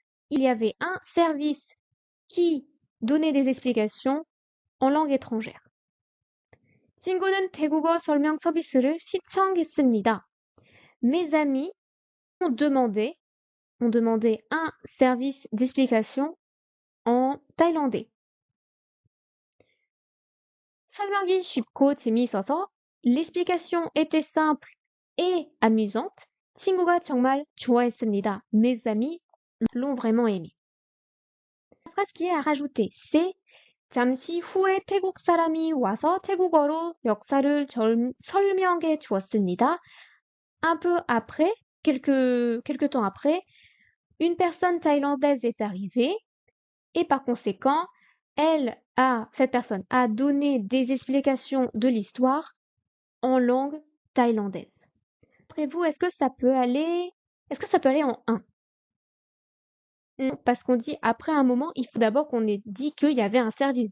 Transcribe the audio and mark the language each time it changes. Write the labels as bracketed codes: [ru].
[fr] Il y avait un service qui donnait des explications en langue étrangère. [ko] 친구는 태국어 설명 서비스를 시청했습니다. [fr] Mes amis ont demandé un service d'explication en thaïlandais. [ko] 설명이 쉽고 재미있어서 [fr] l'explication était simple et amusante. [ko] 친구가 정말 좋아했습니다. [fr] Mes amis l'ont vraiment aimé. La phrase qui est à rajouter, c'est [ko] 잠시 후에 태국 사람이 와서 태국어로 역사를 설명해 주었습니다. [fr] Un peu après, quelques temps après, une personne thaïlandaise est arrivée et par conséquent, cette personne a donné des explications de l'histoire en langue thaïlandaise. Après vous, est-ce que ça peut aller en 1? Non, parce qu'on dit après un moment, il faut d'abord qu'on ait dit qu'il y avait un service.